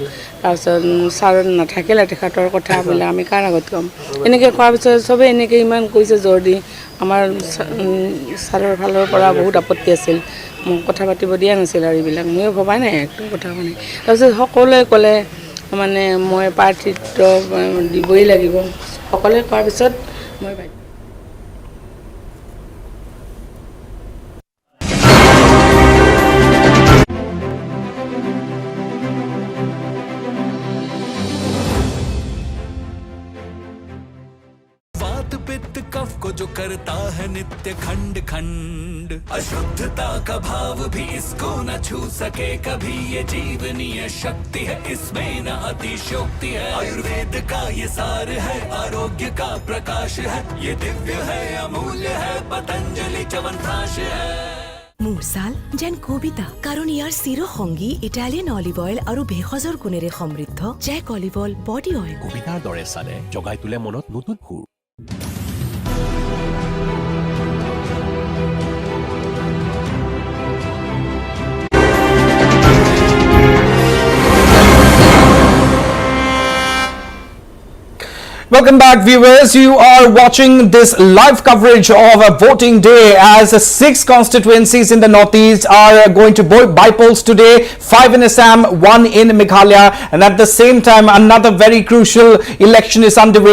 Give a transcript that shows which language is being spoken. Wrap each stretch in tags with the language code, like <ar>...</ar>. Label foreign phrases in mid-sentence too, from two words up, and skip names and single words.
<as>তাৰপিছত ছাৰ নাথাকিলে, তেখেতৰ কথাবিলাক আমি কাৰ আগত ক'ম, এনেকৈ কোৱাৰ পিছত চবেই এনেকৈ ইমান কৈছে জোৰ দি। আমাৰ ছাৰৰ ফালৰ পৰা বহুত আপত্তি আছিল, মোক কথা পাতিব দিয়া নাছিল আৰু এইবিলাক ময়ো ভবাই নাই একদম কথা মানে। তাৰপিছত সকলোৱে ক'লে মানে মই প্ৰাৰ্থিত্ব দিবই লাগিব, সকলোৱে কোৱাৰ পিছত মই</as> <hi>पित्त कफ को जो करता है नित्य खंड खंड, अशुद्धता का भाव भी इसको न छू सके कभी। ये जीवनीय शक्ति है, इसमें न अतिशयोक्ति है। आयुर्वेद का ये सार है, आरोग्य का प्रकाश है। ये दिव्य है, अमूल्य है, पतंजलि च्यवनप्राश है।</hi> <as>মুৰছাল যেন কবিতা, কাৰণ ইয়াৰ চিৰসংগী ইটালিয়ান অলিভ অইল আৰু ভেষজৰ গুণেৰে সমৃদ্ধ জেক অলিভ অইল বডি অইল। কবিতাৰ দৰে চালে জগাই তোলে মনত নতুন সুৰ।</as> <en>Welcome back, viewers. You are watching this live coverage of a voting day as 6 constituencies in the northeast are going to bypolls today, 5 in Assam, 1 in Meghalaya, and at the same time another very crucial election is underway.</en>